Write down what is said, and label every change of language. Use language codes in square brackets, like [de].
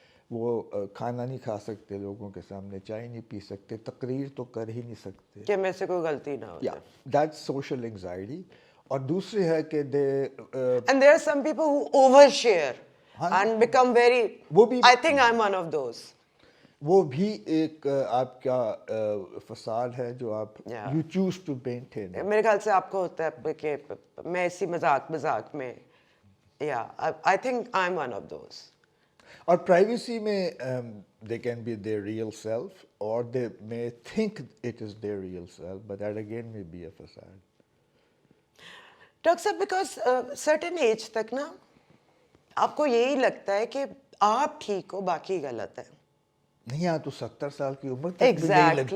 [ur] وہ کھانا نہیں کھا سکتے لوگوں کے سامنے, چائے نہیں پی سکتے, تقریر تو کر ہی نہیں سکتے. کہ میں سے کوئی غلطی نہ ہو [en] Yeah, that's social anxiety. [ur] اور دوسری ہے کہ [en] and there are some people who overshare and become very, [ur] وہ بھی [en] I think I'm one of those. [ur] وہ بھی ایک آپ کا فساد ہے جو آپ [en] Yeah. you choose to maintain. [ur] میرے خیال سے آپ کو ہوتا ہے کہ میں اسی مذاق میں, [en] yeah, I think I'm one of those. [ur] اور پرائیویسی میں [en] they can be their real self or they may think it is their real self, but that again may be a facade. [ur] Doctor صاحب because certain age تک نا آپ کو یہی لگتا ہے کہ آپ ٹھیک ہو باقی غلط ہے. نہیں یہاں تو 70 سال کی عمر تک بھی نہیں لگتا.